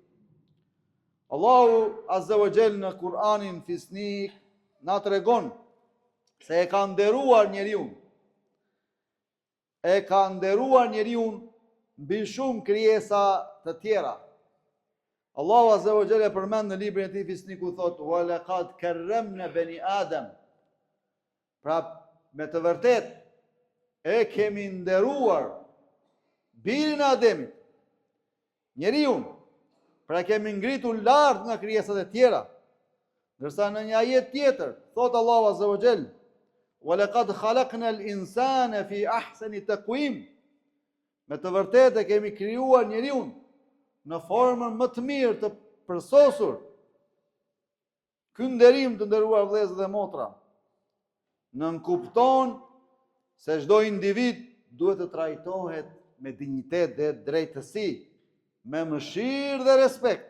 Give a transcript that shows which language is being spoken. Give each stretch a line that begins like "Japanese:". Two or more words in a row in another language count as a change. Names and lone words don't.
Arabic: الله عز وجل
Albanian: në Kur'anin fisnik na tregon se e ka nderuar njeriu. E ka nderuar njeriu mbi shumë krijesa të tjera.
Arabic: الله عز وجل
Albanian: përmend në librin e tij fisniku thotë:
Arabic: "ولقد كرمنا بني آدم."
Albanian: Pra, me të vërtet e kemi nderuar birin e Ademit, njeriu. Pra kemi ngritur lart nga krijesat e tjera. Ndërsa në një ajet tjetër thotë
Arabic: الله عز وجل: "ولقد خلقنا الإنسان في أحسن تقويم."
Albanian: Me të vërtet e kemi krijuar njeriu në formën më të mirë të përsosur. Ky nderim, të nderuar vëllezër dhe motra, nënkupton se çdo individ duhet të trajtohet me dinjitet dhe drejtësi, me mëshirë dhe respekt.